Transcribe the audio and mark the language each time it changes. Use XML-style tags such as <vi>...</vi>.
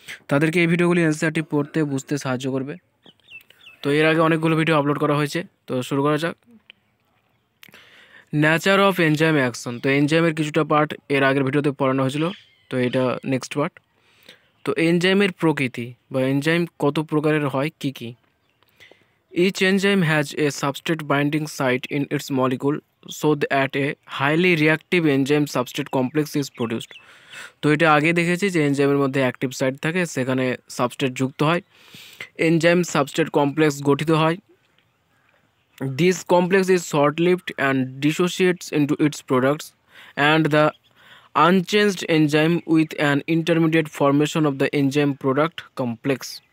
<bn>তাদেরকে এই ভিডিওগুলি এনসিইআরটি পড়তে বুঝতে সাহায্য করবে। তো এর আগে অনেকগুলো ভিডিও আপলোড করা হয়েছে, তো শুরু করা যাক। নেচার অফ এনজাইম অ্যাকশন, তো এনজাইমের কিছুটা পার্ট এর আগের ভিডিওতে পড়ানো হয়েছিল, তো এটা নেক্সট পার্ট। তো এনজাইমের প্রকৃতি বা এনজাইম কত প্রকারের হয়, কী কী।</bn> <en>Each enzyme has a substrate binding site in its molecule so that a highly reactive enzyme substrate complex is produced.</en> <bn>তো এটা আগে দেখেছি যে এনজাইমের মধ্যে অ্যাক্টিভ সাইট থাকে, সেখানে সাবস্ট্রেট যুক্ত হয়, এনজাইম সাবস্ট্রেট কমপ্লেক্স গঠিত হয়।</bn> <en>This complex is short lived and dissociates into its products and the unchanged enzyme with an intermediate formation of the enzyme product complex.</en>